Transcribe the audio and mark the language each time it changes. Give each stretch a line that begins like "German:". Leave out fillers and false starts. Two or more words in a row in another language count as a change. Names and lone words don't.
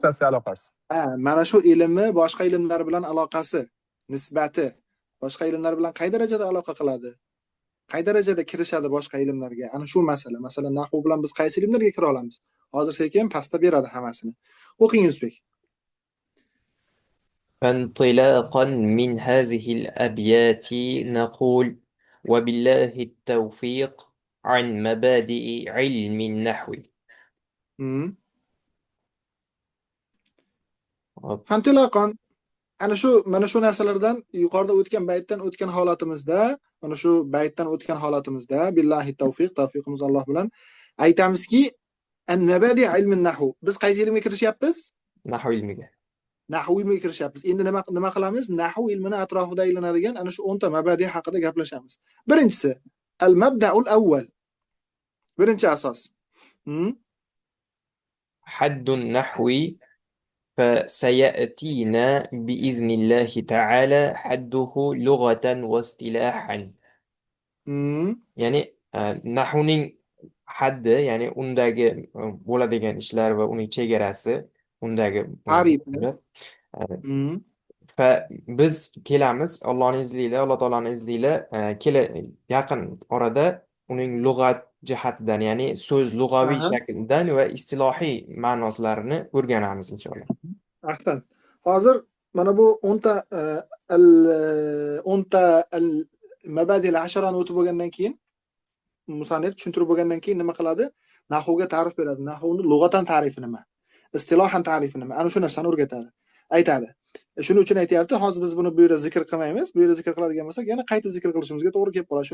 Uzbek: o'rtasidagi aloqasi. mana shu ilmni boshqa ilmlar bilan aloqasi, nisbati boshqa ilmlar bilan qay darajada aloqa qiladi? Qay darajada kirishadi boshqa ilmlarga? Ana shu masala. Masalan, nahv bilan biz qaysi ilmlarga kira olamiz? Hozir sekin pastda beradi hammasini. O'qing Yusbek.
Arabic: فانطلاقا من هذه الأبيات نقول وبالله التوفيق عن مبادئ علم النحو Hmm. Fantilaqon.
Uzbek: Ana shu mana shu narsalardan yuqorida o'tgan baytdan o'tgan holatimizda, mana shu baytdan o'tgan holatimizda
Arabic: بالله التوفيق,
Uzbek: tavfiqimiz Alloh bilan aytamizki,
Arabic: عن مبادئ علم النحو.
Uzbek: Biz qaysi ilmga kirishyapmiz? nahv ilmiga Nahv ilmiga kirishyapmiz. Endi nima qilamiz? Nahv ilmini atrofida aylanadigan ana shu 10 ta mabadi haqida gaplashamiz. Birinchisi,
Arabic: المبدأ الأول.
Uzbek: Birinchi asos.
Arabic: حد النحو فسيأتينا بإذن الله تعالى حده لغة واصطلاحا.
Uzbek: Ya'ni nahvning haddi, ya'ni undagi bo'ladigan ishlar va uning chegarasi, undagi Ta'rifi. va biz kelamiz Allohning izniyle, Alloh taoloning izniyle yaqin orada uning lug'at jihatidan, ya'ni so'z lug'aviy Aha. shaklidan va istilohiy ma'nolarini o'rganamiz inshaalloh. Ahsan. Hozir mana bu 10 ta al 10 ta
Arabic: المبادئ العشرة
Uzbek: o'tib bo'lgandan keyin musannif tushuntirib bo'lgandan keyin nima qiladi? Nahvga ta'rif beradi. Nahvning lug'atan ta'rifi nima? Istilohan ta'rifi nima? Ana shu narsani o'rgatadi. Aytadi. Shuning uchun aytayapti, hozir biz buni bu yerda zikr qilmaymiz. Bu yerda zikr qiladigan bo'lsak, yana qayta zikr qilishimizga to'g'ri kelib qoladi.